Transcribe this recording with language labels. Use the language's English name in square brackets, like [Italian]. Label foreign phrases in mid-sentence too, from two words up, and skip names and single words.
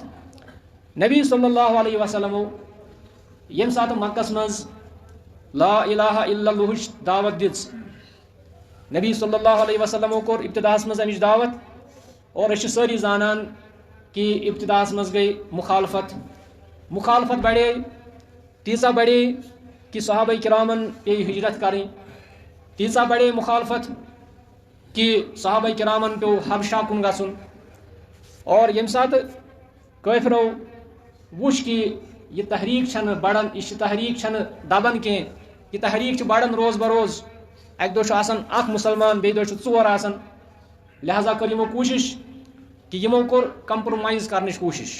[Kashmiri] نبی [Arabic] صلی اللہ علیہ وسلمو [Kashmiri] ییٚمہِ ساتہٕ مکس منٛز [Arabic] لا الہ الا اللہٕچ [Kashmiri] دعوت دِژ، نبی [Arabic] صلی اللہ علیہ وسلمو [Kashmiri] کوٚر ابتداہس منٛز امِچ دعوت، اور أسۍ چھِ سٲری زانان کہ ابتداہس منٛز گٔے مخالفت بڑے، تیٖژاہ بڑے کہ صحابہ کرامن پیٚیہِ ہجرت کرٕنۍ، تیٖژاہ بڑے مخالفت کہ صحابہ کرامن پیوٚو حبشہ کُن گژھُن. اور ییٚمہِ ساتہٕ کٲفرو وُچھ کہ یہ تحریٖک چھنہٕ بڑان، یہِ تحریٖک چھنہٕ دبان کینٛہہ، یہِ تحریٖک چھِ بڑان روز بروز، اکہِ دۄہ چھُ آسان اکھ مُسلمان، بیٚیہِ دۄہ چھُ ژور آسان، لہذا کٔر یِمو کوٗشش کہ یِمو کوٚر کمپرومایز کرنٕچ کوٗشش.